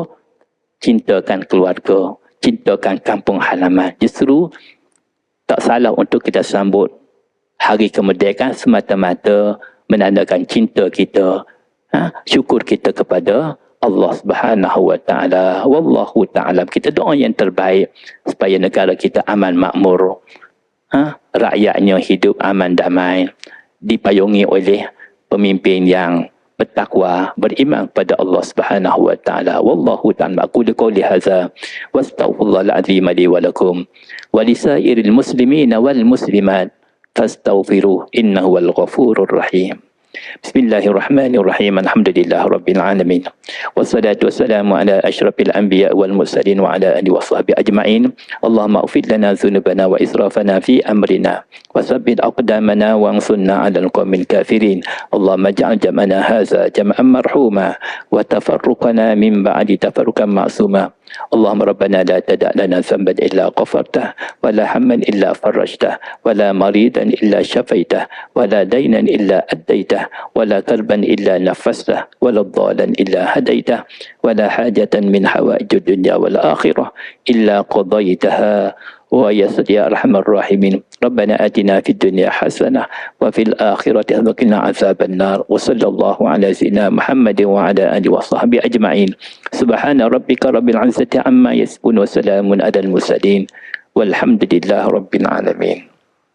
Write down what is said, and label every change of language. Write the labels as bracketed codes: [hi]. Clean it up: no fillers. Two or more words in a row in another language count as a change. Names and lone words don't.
[ms] Cintakan keluarga, cintakan kampung halaman. Justru tak salah untuk kita sambut hari kemerdekaan semata-mata menandakan cinta kita, syukur kita kepada Allah [ar] سبحانه وتعالى. والله تعالى. [ms] Kita doa yang terbaik supaya negara kita aman makmur, rakyatnya hidup aman damai, dipayungi oleh pemimpin yang bertakwa, beriman kepada Allah [ar] سبحانه وتعالى. والله تعالى. أقول قولي هذا وأستغفر الله العظيم لي ولكم ولسائر المسلمين والمسلمات فاستغفروه إنه هو الغفور الرحيم. بسم الله الرحمن الرحيم. الحمد لله رب العالمين. والصلاة والسلام على أشرف الأنبياء والمرسلين وعلى آله وصحبه أجمعين. اللهم اغفر لنا ذنوبنا وإسرافنا في أمرنا وثبت أقدامنا وانصرنا على القوم الكافرين. اللهم اجعل جمعنا هذا جمعا مرحوما وتفرقنا من بعده تفرقا معصوما. اللهم ربنا لا تدع لنا ذنبا إلا غفرته ولا هما إلا فرجته ولا مريضا إلا شفيته ولا دينا إلا أديته ولا كربا إلا نفسته ولا ضالا إلا هديته ولا حاجة من حوائج الدنيا والآخرة إلا قضيتها ويسر يا أرحم الراحمين. ربنا آتنا في الدنيا حسنة وفي الآخرة حسنة وقنا عذاب النار. وصلى الله على سيدنا محمد وعلى آله وصحبه أجمعين. سبحان ربك رب العزة عما يصفون وسلام على المرسلين والحمد لله رب العالمين.